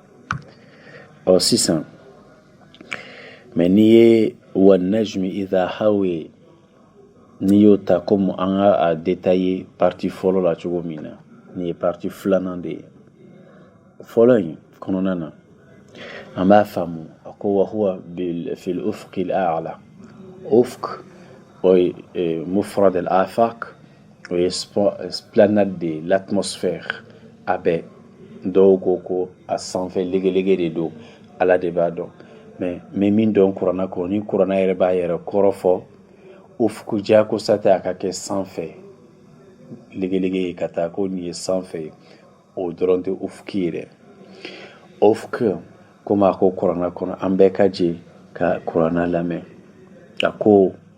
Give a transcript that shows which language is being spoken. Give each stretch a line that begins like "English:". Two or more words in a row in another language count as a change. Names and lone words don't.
Bambara: sisan mɛ n'i ye
Arabic: والنجم إذا هوى
Bambara: n'i y'o ta komi an ka a
French: détaillé partie
Bambara: fɔlɔ la cogo min na nin ye partie filanan de ye fɔlɔ in kɔnɔna na an b'a faamu a ko
Arabic: وهو في الأفق الأعلى
Bambara: ufq o ye
Arabic: مفرد الآفاق
Bambara: o ye
French: esplanade de l'atmosphère
Bambara: a bɛɛ dɔw ko a sanfɛ legelege de don ala de b'a dɔn mɛ min dɔn kuranna kɔnɔ ni kuranna yɛrɛ b'a yɛrɛ kɔrɔ fɔ ufku jakosa tɛ a ka kɛ sanfɛ legelege ye ka taa ko nin ye sanfɛ ye o dɔrɔn tɛ ufki ye dɛ ufk komi a ko kuranna kɔnɔ an bɛɛ ka jɛ ka kuranna lamɛn a ko